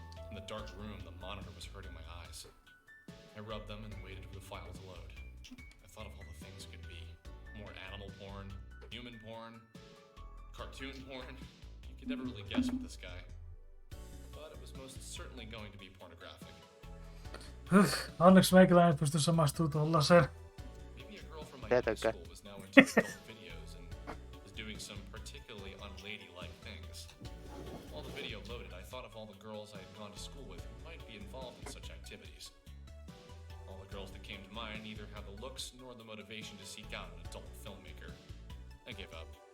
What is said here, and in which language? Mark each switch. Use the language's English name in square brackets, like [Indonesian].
[English] In the dark room, the monitor was hurting my eyes. I rubbed them and waited for the file to load. I thought of all the things it could be. More animal porn, human porn, cartoon porn. You could never really guess with this guy. But it was most certainly going to be pornographic. [Finnish] Onneksi meikäläinen pystyy samastumaan tuollaiseen. [English] Maybe a girl from my high school was now into adult videos and was doing some particularly unladylike things. While the video loaded, I thought of all the girls I had gone to school with who might be involved in such activities. All the girls that came to mind neither had the looks nor the motivation to seek out an adult filmmaker. I gave up.